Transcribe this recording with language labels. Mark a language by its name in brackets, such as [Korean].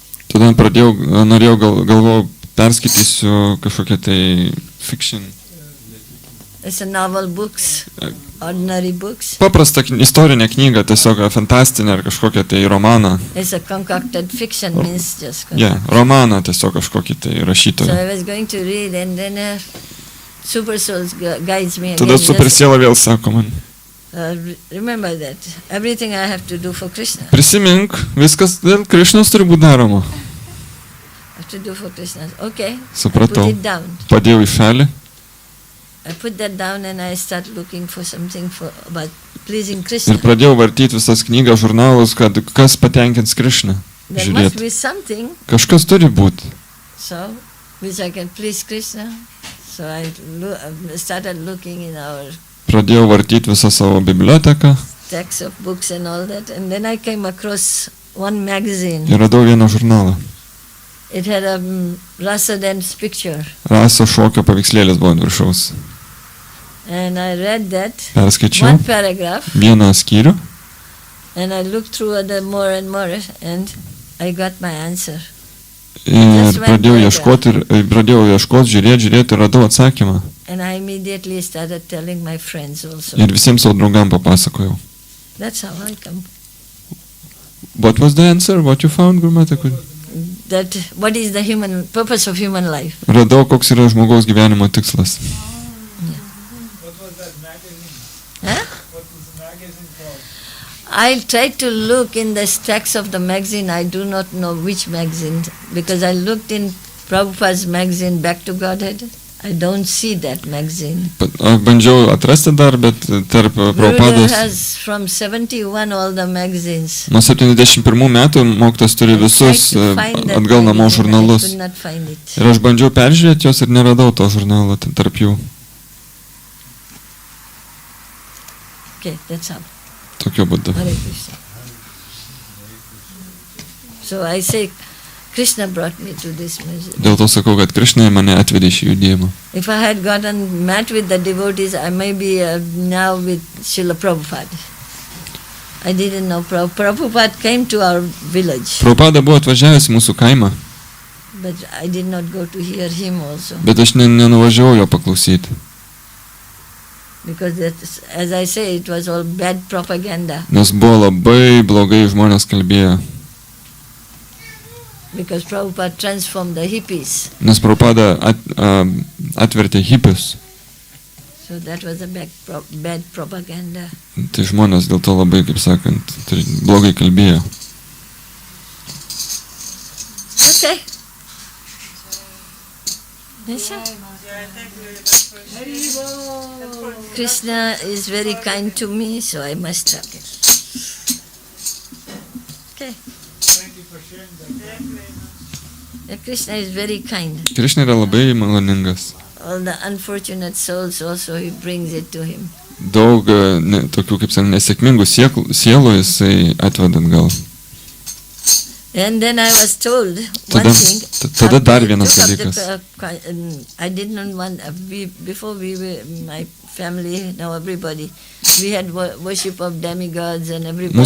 [Lithuanian] Tada norėjau, galvojau, perskaitysiu kažkokią tai fiction. [English] It's a novel books, ordinary books. [Lithuanian] Paprastą istorinę knygą, tiesiog fantastinę ar kažkokią tai romaną. [English] It's a concocted fiction, means just [Lithuanian] Romaną tiesiog kažkokį tai [English] So [Lithuanian] rašytoją. [English] I was going to read and then Super Souls guides me [Lithuanian] Tada [English] again. [Lithuanian] super siela vėl sako man, [English] Remember that. Everything I have to do for Krishna. [Lithuanian] prisimink, viskas dėl Krišnos turi būti daroma. [English] I have to do for Krishna. Okay. I [Lithuanian] Supratau. [English] put it down. [Lithuanian] Padėjau į šalį [English] I put that down and I start looking for something about pleasing Krishna. [Lithuanian] Ir pradėjau vartyti visas knygas, žurnalus, kad kas patenkins Krishną. [English] There must be something. [Lithuanian] Kažkas turi būti. [English] So, which I can please Krishna. So I started looking in our [Lithuanian] Pradėjau vartyti visą savo biblioteką. [English] stacks of books and all that, and then I came across one magazine. [Lithuanian] Ir radau vieną žurnalą. [English] It had a Rasa dance picture. [Lithuanian] Rasa šokio paveikslėlis buvo ant viršaus. [English] And I read that, [Lithuanian] Perskaičiau [English] one paragraph, [Lithuanian] vieną skyrių [English] and I looked through other more and more, and I got my answer. [Lithuanian] ir pradėjau ieškoti, žiūrėti ir radau atsakymą. [English] And I immediately started telling my friends also. [Lithuanian] Ir visiems savo draugam papasakojau. [English] That's how I come. What was the answer? What you found, Gurmata? That what is the human purpose of human life? [Lithuanian] Radau, koks yra žmogaus gyvenimo tikslas. [English] What was that magazine? Huh? What was the magazine called? I tried to look in the stacks of the magazine. I do not know which magazine, because I looked in Prabhupada's magazine, Back to Godhead. I don't see that magazine. [Lithuanian] Aš bandžiau atrasti dar, bet tarp [English] Gurudev [Lithuanian] Prabhupados [English] has from 71 all the magazines. [Lithuanian] nuo 71 metų mokytas turi visus atgal namo žurnalus. [English] I could not find it. [Lithuanian] Ir aš bandžiau peržiūrėti juos ir neradau to žurnalo tarp jų. [English] Okay, that's all. [Lithuanian] Tokiu būdu. [English] Hare Krishna. So I say, Krishna brought me to this message. [Lithuanian] Dėl to sakau, kad Krishna mane atvedė šį judėjimą. [English] If I had met with the devotees, I may be now with Srila Prabhupada. I didn't know Prabhupada came to our village. [Lithuanian] Prabhupada buvo atvažiavęs į mūsų kaimą, [English] But I did not go to hear him also. [Lithuanian] bet aš nenuvažiavau jo paklausyti. [English] Because as I say, it was all bad propaganda. [Lithuanian] Nes buvo labai blogai žmonės kalbėjo. [English] Because Prabhupada transformed the hippies. [Lithuanian] Nes Prabhupada atvertė hippius. [English] So that was a bad propaganda. Tai žmonės dėl to labai, kaip sakant, blogai kalbėjo. Okay. Nisha? Krishna is very kind to me, so I must talk it. Okay. Thank you for sharing that. Krishna is very kind. [Lithuanian] Krishna yra labai maloningas. [English] All the unfortunate souls also, he brings it to him. [Lithuanian] Daug tokių, kaip sakant, nesėkmingų sielų jisai atveda atgal. [English] And then I was told one thing. [Lithuanian] Tada dar vienas dalykas. [English] I did not want, before we were, my family, now everybody, we had worship of demigods and everybody.